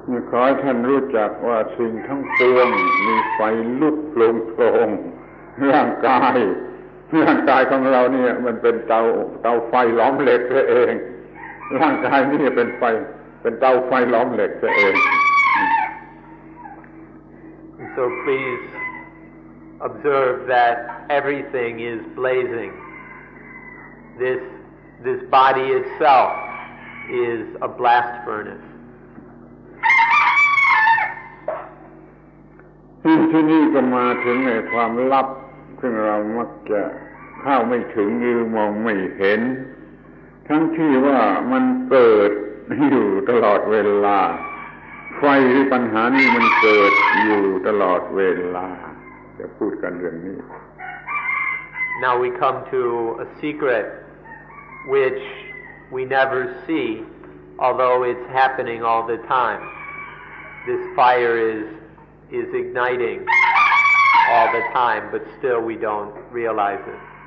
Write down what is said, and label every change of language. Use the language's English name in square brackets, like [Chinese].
[Thai] ขอให้ท่านรู้จักว่าสิ่งทั้งปวงมีไฟลุกโผล่ร่างกายของเราเนี่ยมันเป็นเตาไฟล้อมเหล็กซะเองร่างกายนี่เป็นเตาไฟล้อมเหล็กซะเอง [English] So please observe that everything is blazing. This body itself is a blast furnace. [Thai] ที่นี่ก็มาถึงในความลับซึ่งเรามักจะเข้าไม่ถึงหรือมองไม่เห็นทั้งที่ว่ามันเกิดอยู่ตลอดเวลาไฟหรือปัญหานี้มันเกิดอยู่ตลอดเวลาจะพูดกันเรื่องนี้ [English] Now we come to a secret which we never see, although it's happening all the time. This fire is igniting all the time, but still we don't realize it.